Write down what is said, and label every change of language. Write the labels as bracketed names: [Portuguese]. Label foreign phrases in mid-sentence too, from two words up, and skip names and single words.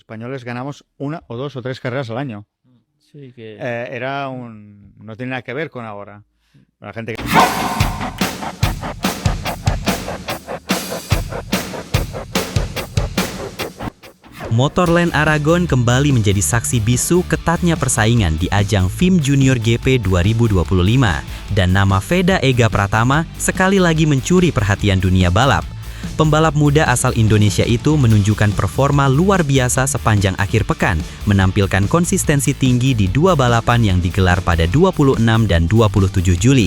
[Spanish] españoles ganamos una o dos o tres carreras al año. Sí, que... No tiene nada que ver con ahora. La gente que... [Indonesian] Motorland Aragon kembali menjadi saksi bisu ketatnya persaingan di ajang FIM Junior GP 2025 dan nama Veda Ega Pratama sekali lagi mencuri perhatian dunia balap. Pembalap muda asal Indonesia itu menunjukkan performa luar biasa sepanjang akhir pekan, menampilkan konsistensi tinggi di dua balapan yang digelar pada 26 dan 27 Juli.